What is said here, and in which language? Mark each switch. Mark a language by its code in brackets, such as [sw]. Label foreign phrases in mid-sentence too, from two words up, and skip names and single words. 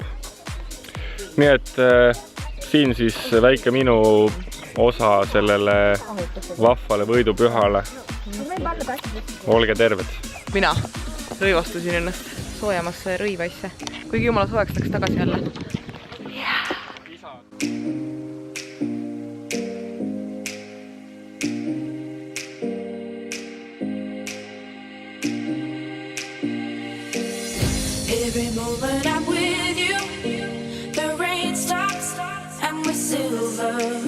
[et] Nii et siin siis väike minu osa sellele vahvale võidupühale. Olge terved! Mina rõivastusin ennast soojamasse rõivaisse, kuigi jumala soojaks läks tagasi jälle. [en] Every moment I'm with you, the rain stops and we're silver.